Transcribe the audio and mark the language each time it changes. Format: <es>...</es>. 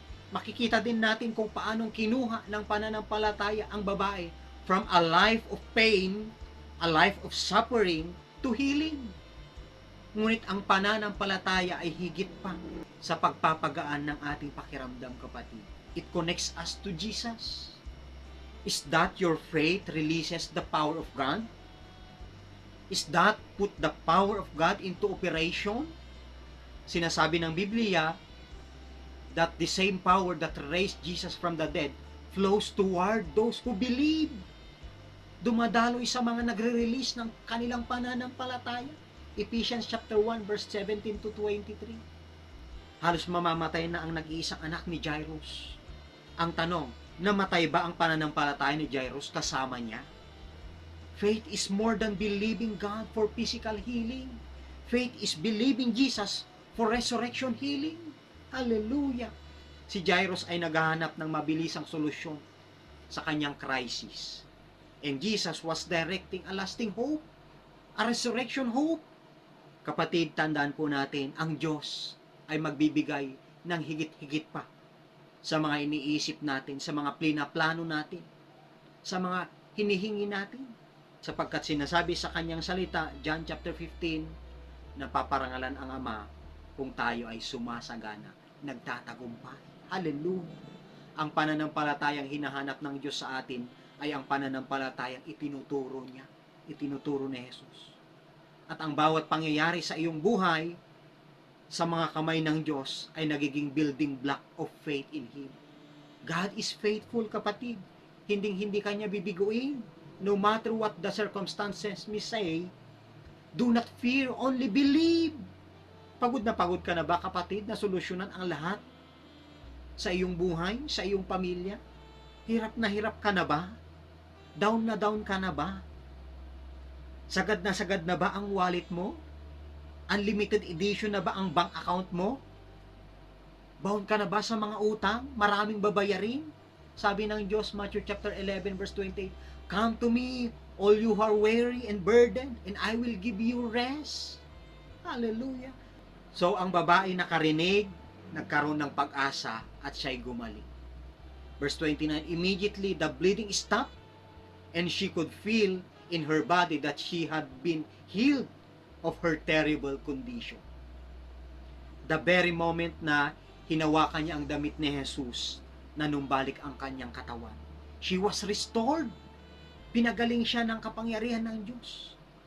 <tl>Makikita din natin kung paano kinuha ng pananampalataya ang babae</tl> <en>from a life of pain, a life of suffering, to healing.</en> <tl>Ngunit ang pananampalataya ay higit pa sa pagpapagaan ng ating pakiramdam, kapatid.</tl> <en>It connects us to Jesus. Is that your faith releases the power of God? Is that put the power of God into operation?</en> <tl>Sinasabi ng Biblia</tl> <en>that the same power that raised Jesus from the dead flows toward those who believe.</en> <tl>Dumadaloy sa mga nagre-release ng kanilang pananampalataya. Ephesians chapter 1 verse 17 to 23. Halos mamamatay na ang nag-iisang anak ni Jairus. Ang tanong, namatay ba ang pananampalataya ni Jairus kasama niya?</tl> <en>Faith is more than believing God for physical healing. Faith is believing Jesus for resurrection healing. Hallelujah!</en> <tl>Si Jairus ay naghahanap ng mabilisang solusyon sa kanyang crisis.</tl> <en>And Jesus was directing a lasting hope, a resurrection hope.</en> <tl>Kapatid, tandaan po natin, ang Diyos ay magbibigay ng higit-higit pa sa mga iniisip natin, sa mga plano natin, sa mga hinihingi natin. Sapagkat sinasabi sa kanyang salita, John chapter 15, na paparangalan ang Ama kung tayo ay sumasagana, nagtatagumpay. Hallelujah! Ang pananampalatayang hinahanap ng Diyos sa atin ay ang pananampalatayang itinuturo niya, itinuturo ni Jesus. At ang bawat pangyayari sa iyong buhay, sa mga kamay ng Diyos, ay nagiging</tl> <en>building block of faith in Him. God is faithful,</en> <tl>kapatid. Hinding-hindi kanya bibiguin.</tl> <en>No matter what the circumstances may say, do not fear, only believe.</en> <tl>Pagod ka na ba, kapatid, na solusyonan ang lahat sa iyong buhay, sa iyong pamilya? Hirap ka na ba? Down ka na ba? Sagad na ba ang wallet mo? Unlimited edition na ba ang bank account mo? Bound ka na ba sa mga utang? Maraming babayarin? Sabi ng Diyos,</tl> <en>Matthew chapter 11 verse 28, "Come to me, all you who are weary and burdened, and I will give you rest." Hallelujah!</en> <tl>So, ang babae nakarinig, nagkaroon ng pag-asa, at siya'y gumaling.</tl> <en>Verse 29, immediately the bleeding stopped, and she could feel in her body that she had been healed of her terrible condition. The very moment</en> <tl>na hinawakan niya ang damit ni Jesus, nanumbalik ang kanyang katawan.</tl> <en>She was restored.</en> <tl>Pinagaling siya ng kapangyarihan ng Diyos.</tl>